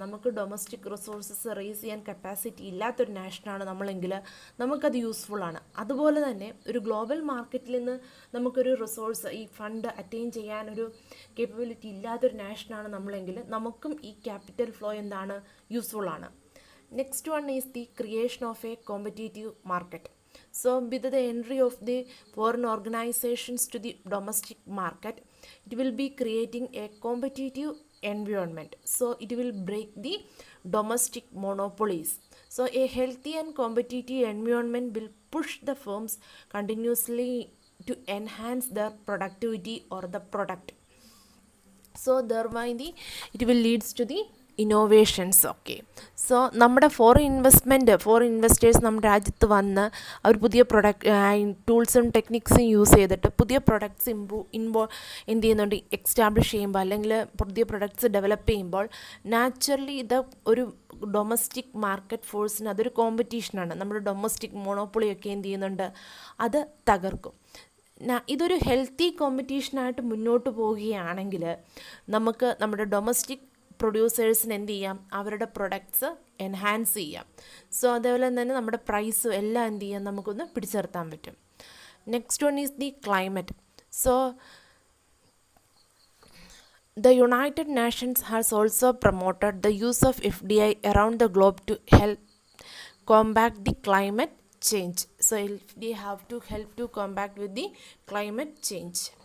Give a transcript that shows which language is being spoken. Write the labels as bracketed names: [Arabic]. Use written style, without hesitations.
[Malayalam] നമുക്ക് domestic resources raise ചെയ്യാൻ capacity ഇല്ലാത്തൊരു നാഷനാണ് നമ്മളെങ്കിൽ നമുക്കത് യൂസ്ഫുള്ളാണ്. അതുപോലെ തന്നെ ഒരു ഗ്ലോബൽ മാർക്കറ്റിൽ നിന്ന് നമുക്കൊരു റിസോഴ്സ് ഈ ഫണ്ട് അറ്റൈൻ ചെയ്യാനൊരു കേപ്പബിലിറ്റി ഇല്ലാത്തൊരു നാഷനാണ് നമ്മളെങ്കിൽ നമുക്കും ഈ ക്യാപിറ്റൽ ഫ്ലോ എന്താണ് യൂസ്ഫുള്ളാണ്. [English] Next one is the creation of a competitive market. So with the entry of the foreign organizations to the domestic market, it will be creating a competitive environment. So it will break the domestic monopolies. So a healthy and competitive environment will push the firms continuously to enhance their productivity or the product. So thereby it will leads to the innovations. [Malayalam] Okay, so നമ്മുടെ foreign investors നമ്മുടെ രാജ്യത്ത് വന്ന് അവർ പുതിയ ടൂൾസും ടെക്നിക്സും use ചെയ്തിട്ട് പുതിയ products എന്ത് ചെയ്യുന്നുണ്ട്, establish ചെയ്യുമ്പോൾ അല്ലെങ്കിൽ പുതിയ പ്രൊഡക്ട്സ് ഡെവലപ്പ് ചെയ്യുമ്പോൾ നാച്ചുറലി ഇത് ഒരു ഡൊമസ്റ്റിക് മാർക്കറ്റ് ഫോഴ്സിന് അതൊരു കോമ്പറ്റീഷനാണ്. നമ്മുടെ ഡൊമസ്റ്റിക് മോണോപ്പൊളിയൊക്കെ എന്ത് ചെയ്യുന്നുണ്ട്, അത് തകർക്കും. ഇതൊരു ഹെൽത്തി കോമ്പറ്റീഷനായിട്ട് മുന്നോട്ട് പോവുകയാണെങ്കിൽ നമുക്ക് നമ്മുടെ ഡൊമസ്റ്റിക് പ്രൊഡ്യൂസേഴ്സിന് എന്ത് ചെയ്യാം, അവരുടെ പ്രൊഡക്ട്സ് എൻഹാൻസ് ചെയ്യാം. സോ അതേപോലെ തന്നെ നമ്മുടെ പ്രൈസും എല്ലാം എന്ത് ചെയ്യാം, നമുക്കൊന്ന് പിടിച്ചു നിർത്താൻ പറ്റും. [English] Next one is the climate. So the United Nations has also promoted the use of FDI around the globe to help combat the climate change. So FDI have to help to combat with the climate change.